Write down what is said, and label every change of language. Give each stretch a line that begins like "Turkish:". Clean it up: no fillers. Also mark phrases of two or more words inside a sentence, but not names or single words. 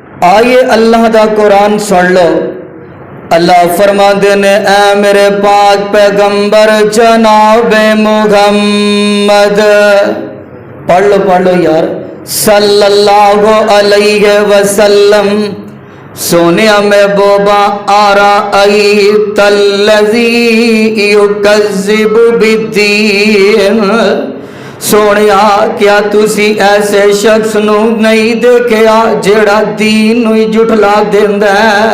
Punjabi: ਆਈਏ ਅੱਲਾਹ ਦਾ ਕੁਰਾਨ ਸੁਣ ਲੋ। ਅੱਲਾਹ ਫ਼ਰਮਾਤੇ ਨੇ ਏ ਮੇਰੇ ਪਾਕ ਪੈਗ਼ੰਬਰ ਜਨਾਬ ਮੁਹੰਮਦ, ਪੜ੍ਹ ਲੋ ਯਾਰ,
Arabic: صلى الله عليه وسلم.
Punjabi: ਸੋਹਣੇ ਮਹਿਬੂਬਾ
Arabic: أرأيت الذي يكذب بالدين.
Punjabi: ਸੋਹਣਿਆ ਕਿਆ ਤੁਸੀਂ ਐਸੇ ਸ਼ਖ਼ਸ ਨੂੰ ਨਹੀਂ ਦੇਖਿਆ ਜਿਹੜਾ ਦੀਨ ਨੂੰ ਝੁਠਲਾ ਦੇਂਦਾ ਹੈ।